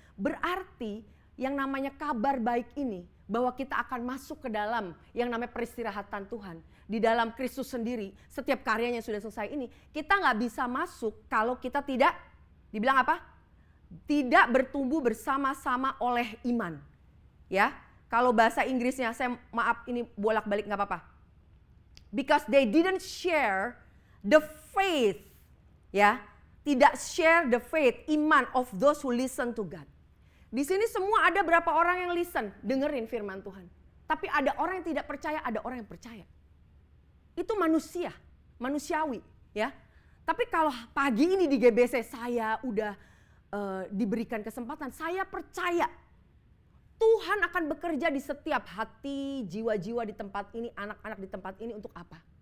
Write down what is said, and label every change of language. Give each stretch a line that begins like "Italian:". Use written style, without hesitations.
Indonesian: Berarti yang namanya kabar baik ini bahwa kita akan masuk ke dalam yang namanya peristirahatan Tuhan. Di dalam Kristus sendiri, setiap karyanya sudah selesai ini, kita nggak bisa masuk kalau kita tidak, dibilang apa? Tidak bertumbuh bersama-sama oleh iman. Ya, kalau bahasa Inggrisnya, saya maaf ini bolak-balik nggak apa-apa.
English: Because they didn't share the faith, ya, tidak share the faith, iman of those who listen to God.
Indonesian: Di sini semua ada berapa orang yang listen, dengerin firman Tuhan. Tapi ada orang yang tidak percaya, ada orang yang percaya. Itu manusia, manusiawi ya. Tapi kalau pagi ini di GBC saya udah diberikan kesempatan, saya percaya Tuhan akan bekerja di setiap hati, jiwa-jiwa di tempat ini, anak-anak di tempat ini untuk apa?